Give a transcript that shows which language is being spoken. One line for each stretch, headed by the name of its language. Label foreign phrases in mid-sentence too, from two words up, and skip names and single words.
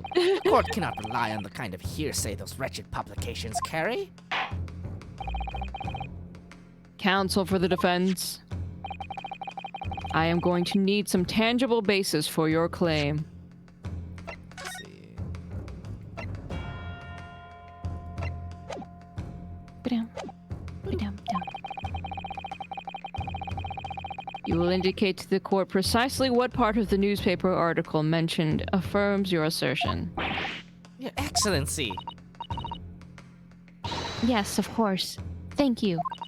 English: The court cannot rely on the kind of hearsay those wretched publications carry. Counsel for the defense. I am going to need some tangible basis for your claim. Let's see. ba-dum, ba-dum-dum. You will indicate to the court precisely what part of the newspaper article mentioned affirms your assertion. Your Excellency. Yes, of course. Thank you.